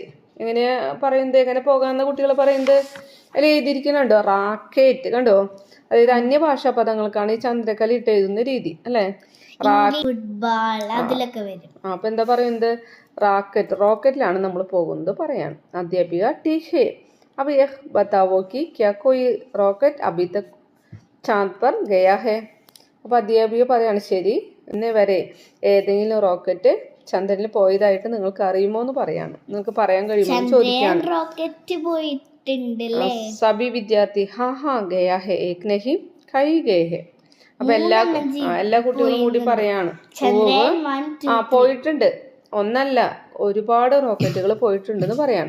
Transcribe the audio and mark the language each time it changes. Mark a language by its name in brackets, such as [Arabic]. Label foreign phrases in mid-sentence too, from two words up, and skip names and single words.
[Malayalam] എങ്ങനെയാ പറയുന്നത്, എങ്ങനെ പോകാമെന്ന കുട്ടികൾ പറയുന്നത് അതിൽ എഴുതിയിരിക്കുന്നുണ്ടോ, റാക്കറ്റ് കണ്ടോ. അതായത് അന്യഭാഷാ പദങ്ങൾക്കാണ് ഈ ചന്ദ്രക്കല ഇട്ട് എഴുതുന്ന രീതി അല്ലേ. അപ്പൊ എന്താ പറയുന്നത്, റാക്കറ്റ്, റോക്കറ്റിലാണ് നമ്മൾ പോകുന്നത് പറയാണ്. [Hindi] അധ്യാപിക ठीक है, अब यह बताओ कि क्या कोई रॉकेट अभी तक चांद पर गया है. [Malayalam] അപ്പോൾ അധ്യാപിക പറയാണ്, ശരി, ഇന്നേ വരെ ഏതെങ്കിലും റോക്കറ്റ് ചന്ദ്രനിൽ പോയതായിട്ട് നിങ്ങൾക്ക് അറിയുമോ എന്ന് പറയാണ്. നിങ്ങൾക്ക് പറയാൻ കഴിയുമോ എന്ന് ചോദിക്കുകയാണ്. [Hindi] सभी विद्यार्थी हाँ हाँ गया है एक नहीं कई गए हैं. [Malayalam] അപ്പൊ എല്ലാ കുട്ടികളും കൂടി പറയാണ്, പോയിട്ടുണ്ട്, ഒന്നല്ല ഒരുപാട് റോക്കറ്റുകൾ പോയിട്ടുണ്ടെന്ന് പറയാണ്.